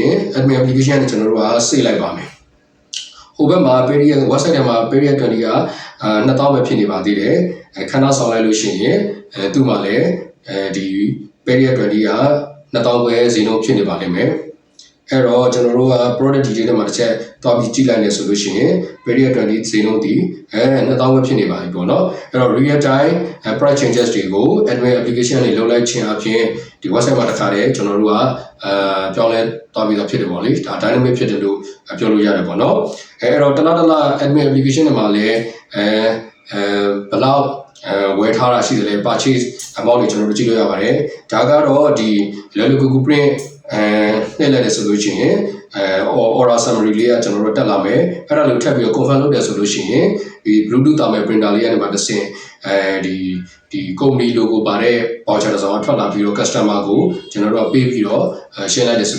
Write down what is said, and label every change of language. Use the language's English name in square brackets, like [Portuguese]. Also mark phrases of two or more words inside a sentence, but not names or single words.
[Burmese] ရင် [English] admin application [Burmese] နဲ့ကျွန်တော်တို့က save လိုက်ပါမယ်ဟိုဘက်မှာ [English] period website [Burmese] ထဲမှာ period 20က2000ပဲဖြစ်နေပါသေးတယ်ခဏဆောင် လိုက်လို့ရှိရင်သူ့မှာလည်းဒီ period 20က2000ပဲဈေးနှုန်းဖြစ်နေပါလိမ့်မယ်အဲ့တော့ကျွန်တော်တို့က [English] product detail [Burmese] တွေမှာတစ်ချက်သွားပြီးကြည့်လိုက်နေဆိုလို့ရှိရင် period 20ဈေးနှုန်းဒီ2000ပဲဖြစ်နေပါပြီပေါ့နော်အဲ့တော့ [English] real time price changes [Burmese] တွေကို [English] admin application [Burmese] တွေလုပ်လိုက်ခြင်းအပြင်ဒီ website မှာတစ်ခါတည်းကျွန်တော်တို့ကပြောင်းလဲသွားပြီးတော့ဖြစ်တယ်ပေါ့လေဒါ dynamic ဖြစ်တယ်လို့ပြောလို့ရတယ်ပေါ့နော်အဲ့တော့တလား [English] admin application [Burmese] တွေမှာလည်းဘယ်လောက် ဝယ်ထားတာရှိတယ်လေ [English] purchase amount [Burmese] တွေကျွန်တော်တို့ကြည့်လို့ရပါတယ်ဒါကတော့ဒီလွယ်လွယ်ကူကူ print နဲ့လက်တယ်ဆိုလို့ရှိရင် [English] order summary [Burmese] လေးကကျွန်တော်တို့တက်လာမယ်အဲ့ဒါလေးထပ်ပြီးတော့ confirm လုပ်တယ်ဆိုလို့ရှိရင်ဒီ [English] Bluetooth thermal printer [Burmese] လေးကနေမှတစ်ဆင့်ဒီ [English] company logo [Burmese] ပါတဲ့ voucher တစ်စောင်ထွက်လာပြီးတော့ customer ကိုကျွန်တော်တို့ကပေးပြီးတော့ရှင်းလိုက်တယ်ဆို